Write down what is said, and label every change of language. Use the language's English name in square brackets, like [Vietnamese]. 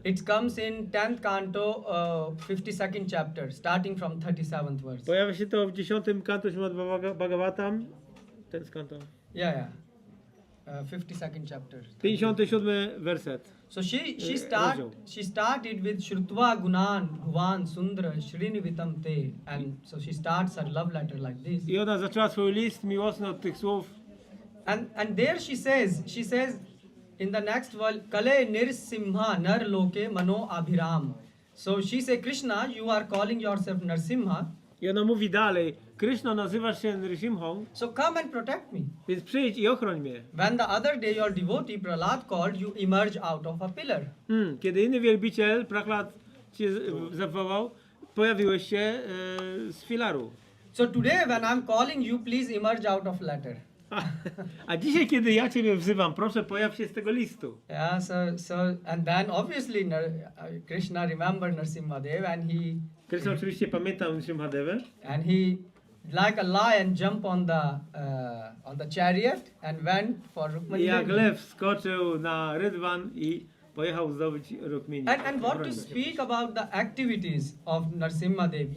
[English] It comes in 10th canto, 52nd chapter, starting from 37th verse. [Polish] Pojawia się to w 10 kanto Śrimad Bhagavatam. Ten kanto. [English] Yeah. 52nd chapter. [Polish] 57 werset. [English] So she started with [Sanskrit] Shrutva Gunan Bhuvan Sundra Shrinivitam Te, [English] and so she starts her love letter like this. [Polish] I ona zaczęła swój list miłosny od tych słów. [English] And there she says in the next verse, [Sanskrit] Kale Nrsimha Nar Loke Mano Abhiram. [English] So she says, Krishna, you are calling yourself Nrsimha. [Polish] I ona mówi dalej, Kryszna, nazywasz się Nrisimhą, [English] So come and protect me. [Polish] więc przyjdź i ochroń mnie. [English] When the other day your devotee Prahlad called, you emerge out of a pillar. [Polish] Kiedy inny wielbiciel, Prahlad, cię zawołał, pojawiłeś się z filaru. [English] So today when I'm calling you, please emerge out of letter. [Polish] A dzisiaj, kiedy ja ciebie wzywam, proszę, pojaw się z tego listu. [English] Yeah, so and then obviously Krishna remembered Nrsimhadeva, and he [Polish] Kryszna oczywiście pamiętał Nrsimhadevę. [English] and he like a lion jumped on the chariot and went for Rukmani [Polish] I jak [English] Devi. [Polish] lew skoczył na rydwan i pojechał zdobyć Rukmini. [English] And what to speak about the activities of Nrsimhadev?